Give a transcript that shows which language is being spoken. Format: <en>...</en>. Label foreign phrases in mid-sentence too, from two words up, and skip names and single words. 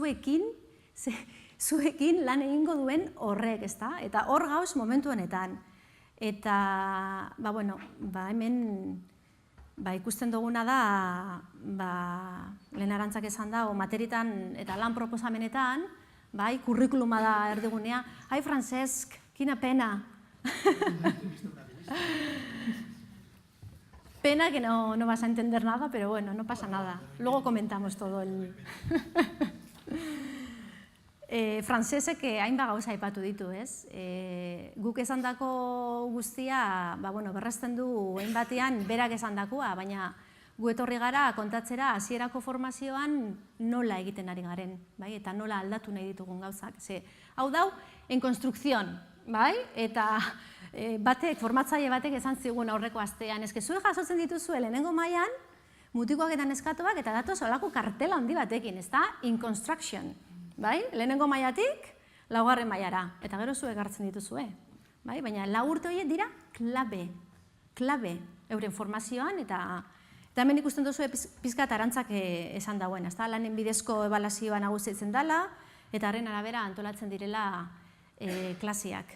<eu>Zuekin lan egingo duen horrek, ezta? Eta hor gauz momentu honetan. Eta, hemen ikusten duguna da, lehen Arantzak esan dago, materietan eta lan proposamenetan, kurrikuluma da erdigunea. Ai,</eu> <ca>Francesc, quina pena.</ca> <es>Pena que no vas a entender nada, pero bueno, no pasa nada. Luego comentamos todo el...</es> <eu>Frantsesek hainbat gauza aipatu ditu, ez? Guk esandako guztia, berresten du hainbatean berak esandakoa, baina gu etorri gara kontatzera hasierako formazioan nola egiten ari garen, bai? Eta nola aldatu nahi ditugun gauzak. Hau dau,</eu> <es>en construcción,</es> <eu>bai? Eta formatzaile batek esan zigun aurreko astean, eske zuek jasotzen dituzue lehenengo mailan, mutikoak eta neskatoak, eta datoz holako kartela handi batekin, ezta?</eu> <en>In construction.</en> <eu>Bai? Lehenengo mailatik, 4. mailara, eta gero zuek hartzen dituzue. Baina 4 urte horiek dira klabe euren formazioan, eta hemen ikusten duzu pizkat Arantzak esan dauen, lanen bidezko ebalazioa nagusitzen dela, eta haren arabera antolatzen direla klasiak.</eu>